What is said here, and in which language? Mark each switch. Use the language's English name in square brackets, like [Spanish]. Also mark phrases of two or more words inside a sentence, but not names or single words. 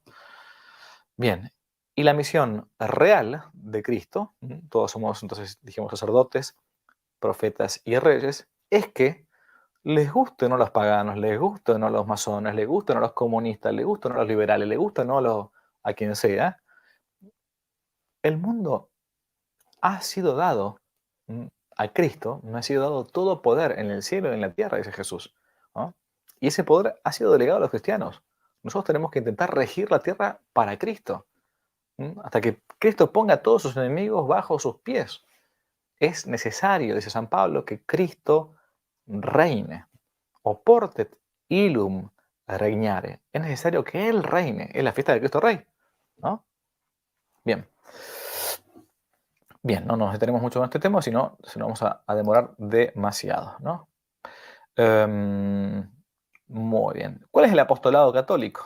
[Spanish] Bien, y la misión real de Cristo, todos somos entonces, dijimos, sacerdotes, profetas y reyes, es que les gusten o no los paganos, les gusten o no los masones, les gusten o no los comunistas, les gusten o no los liberales, les gusten o no a quien sea, el mundo ha sido dado mm, a Cristo, me ha sido dado todo poder en el cielo y en la tierra, dice Jesús, ¿no? Y ese poder ha sido delegado a los cristianos. Nosotros tenemos que intentar regir la tierra para Cristo, hasta que Cristo ponga a todos sus enemigos bajo sus pies. Es necesario, dice San Pablo, que Cristo reine. [Latin] Oportet illum regnare. [Spanish] Es necesario que Él reine. Es la fiesta de Cristo Rey, ¿no? Bien. Bien, no nos detenemos mucho en este tema, sino se nos vamos a demorar demasiado, ¿no? Em, Muy bien. ¿Cuál es el apostolado católico?